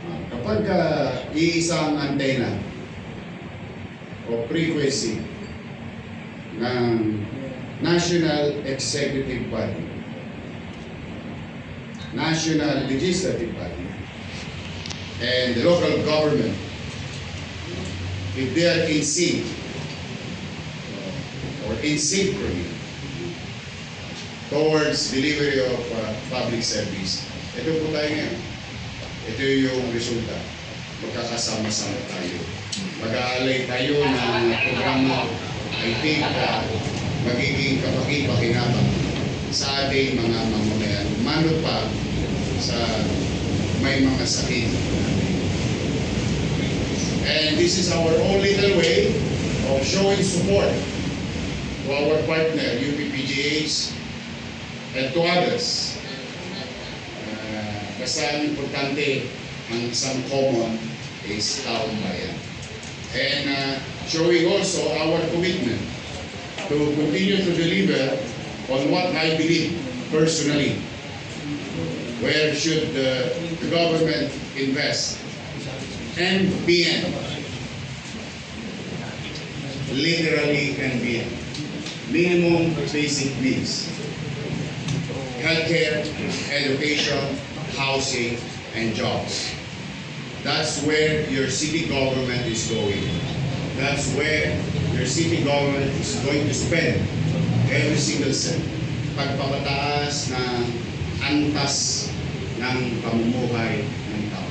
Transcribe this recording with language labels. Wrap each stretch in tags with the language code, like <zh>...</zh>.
<tl>Kapag iisang antena o frequency ng</tl> <en>National Executive Body, National Legislative Body, and the local government, if they are in sync or in synchrony towards delivery of public service,</en> <tl>ito po tayo ngayon. Ito yung resulta. Magkakasama-sama tayo. Mag-aalay tayo ng programa,</tl> <en>I think,</en> <tl>magiging kapaki-pakinabang sa ating mga mamamayan. Mano pa sa may mga sakit.</tl> <en>And this is our own little way of showing support to our partner, UPPGH, and to others.</en> <tl>Basta ang importante, ang isang common is taong bayan.</tl> <en>And showing also our commitment to continue to deliver on what I believe personally. Where should the government invest? And beyond. Literally and beyond. Minimum basic needs. Healthcare, education, housing, and jobs. That's where your city government is going. That's where your city government is going to spend every single cent.</en> <tl>Pagpapataas ng antas ng pamumuhay ng tao.</tl>